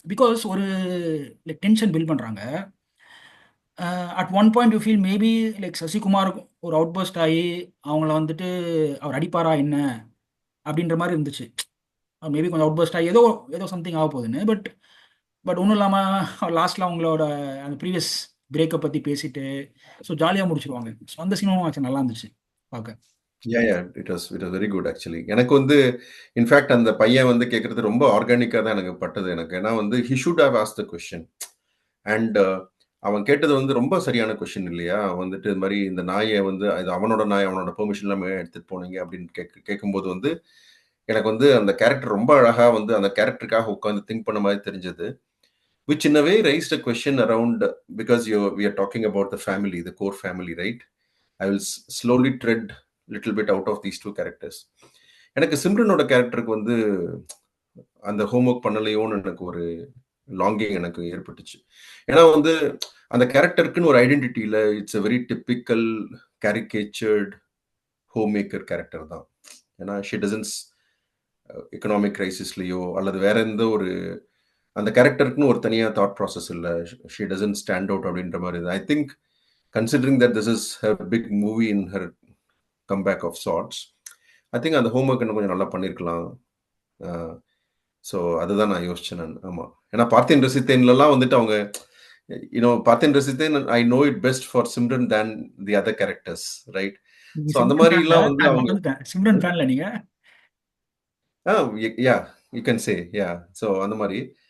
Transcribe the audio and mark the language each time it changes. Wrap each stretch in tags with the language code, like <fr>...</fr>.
<ta>Because ஒரு like tension build பண்ணுறாங்க.</ta> <en>at one point you feel maybe like</en> <ta>Sasikumar ஒரு out first ஆகி அவங்கள வந்துட்டு அவர் அடிப்பாரா என்ன அப்படின்ற மாதிரி இருந்துச்சு. அவர் மேபி கொஞ்சம் அவுட் பர்ஸ்ட் ஆகி ஏதோ ஏதோ சம்திங் ஆக போகுதுன்னு. பட் ஒன்றும் இல்லாமல் லாஸ்ட்டில் அவங்களோட அந்த ப்ரீவியஸ் பிரேக்கை பற்றி பேசிட்டு ஸோ ஜாலியாக முடிச்சிருவாங்க. ஸோ அந்த சீனும் ஆச்சு, நல்லா இருந்துச்சு பார்க்க.</ta> <en>Yeah, it was very good actually.</en> <ta>எனக்கு வந்து இன்ஃபேக்ட் அந்த பையன் வந்து கேட்கறது ரொம்ப ஆர்கானிக்காக தான் எனக்கு பட்டது. எனக்கு ஏன்னா வந்து</ta> <en>he should have asked the question.</en> <ta>And அவன் கேட்டது வந்து ரொம்ப சரியான கொஸ்டின் இல்லையா? வந்துட்டு இது மாதிரி இந்த நாயை வந்து இது அவனோட நாய், அவனோட பெர்மிஷன் இல்லாமல் எடுத்துட்டு போனீங்க அப்படின்னு கேட்கும்போது வந்து எனக்கு வந்து அந்த கேரக்டர் ரொம்ப அழகா வந்து அந்த கேரக்டருக்காக உட்காந்து திங்க் பண்ண மாதிரி தெரிஞ்சது.</ta> <en>Which in a way raised a question around, because we are talking about the family, the core family, right? I will slowly tread little bit out of these two characters.</en> <ta>எனக்கு சிம்ரனோட கேரக்டருக்கு வந்து அந்த homework பண்ணலையோன்னு எனக்கு ஒரு longing எனக்கு ஏற்பட்டுச்சு. ஏன்னா வந்து அந்த கேரக்டருக்குன்னு ஒரு ஐடென்டிட்டி இல்லை.</ta> <en>it's a very typical caricatured homemaker character</en> <ta>தான். ஏன்னா ஷி டசன்ஸ் எக்கனாமிக் கிரைசிஸ்லையோ அல்லது வேற எந்த ஒரு அந்த கேரக்டருக்குன்னு ஒரு தனியாக தாட் ப்ராசஸ் இல்லை.</ta> <en>she doesn't stand out</en> <ta>அப்படின்ற மாதிரி.</ta> <en>I think considering that this is her big movie in her comeback of sorts, I think</en> <ta>அந்த ஹோம்ஒர்க் இன்னும் கொஞ்சம் நல்லா பண்ணியிருக்கலாம். ஸோ அதுதான் நான் யோசிச்சேன் நான். ஆமாம், ஏன்னா பார்த்தேன் ரசித்தேன்லாம் வந்துட்டு அவங்க பார்த்தேன் ரசித்தேன்.</ta> <en>I know it best for Simran than the other characters, right?</en> <ta>நீங்க ஸோ அந்த சிம்ரன் ஃபேன்ல, மாரிலாம் வந்து அவங்க மறந்துட்டேன். சிம்ரன் ஃபேன்ல நீங்க?</ta> <en>Ah yeah you can say yeah. So</en> <ta>அந்த மாரி.</ta>